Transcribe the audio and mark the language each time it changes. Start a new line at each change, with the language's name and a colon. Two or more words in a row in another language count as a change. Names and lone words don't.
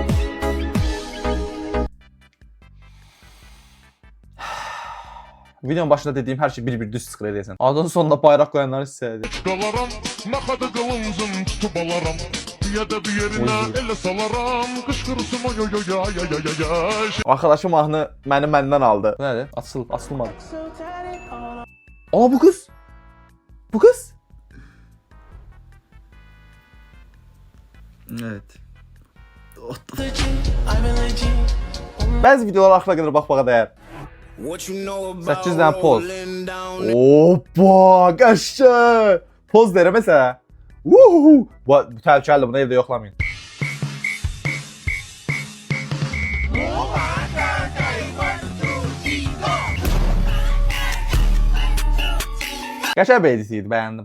Azerbaijani: Videonun başında dediyim hər şey bir-bir düz çıxır eləyəsən. Adının sonuna bayraq qoyanları hissədir. Dalaram, nə qədər qılıncım tutub alaram. Ya da bir yerinə elə salaram. Qışqırırsın oy oy oy ay ay ay ay. Arkadaşım mahnı məndən aldı. Bu nədir?
Turkish: Açılmadı. Aa bu kız. Bu kız. Evet.
Azerbaijani: Bəzi videolar axıra qədər baxmağa dəyər. 8 dənə poz. Hoppa, qəşəng. Poz deyirəm məsələn. Uhu. Bu təhlükəlidir, bunu evdə yoxlamayın. Qəşəng bir edit idi, bəyəndim.